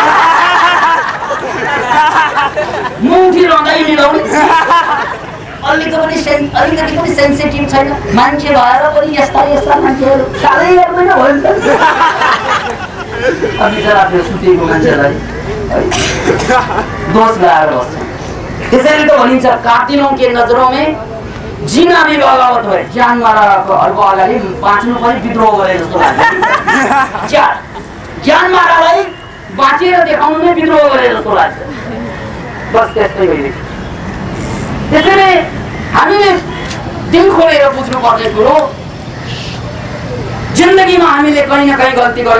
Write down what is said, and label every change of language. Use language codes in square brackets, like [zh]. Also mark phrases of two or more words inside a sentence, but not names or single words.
[ne] मुख उठिरहँदै निदाउने, अलिकति पनि सेन्सिटिभ छैन। मान्छे भएर पनि यस्ता मान्छेहरू साह्रै हेर्दैन भन्छ। बिचरा त्यो सुतेको मान्छेलाई दोष लगाएर बस्छ। त्यसैले त भनिन्छ [hi] कातिलों के नजरों में जीना भी बगावत [ne] भयो। ज्यान माराको अगाडि बाँच्नु पनि विद्रोह गरे जस्तो लाग्छ। ज्यान मारालाई बाँचेर देखाउनु नै विद्रोह गरे जस्तो लाग्छ। बस त्यस्तै भइरहेको। त्यसैले हामीले दिल खोलेर बुझ्नुपर्ने कुरो, जिन्दगीमा हामीले कहीँ न कहीँ गल्ती गर्यौँ।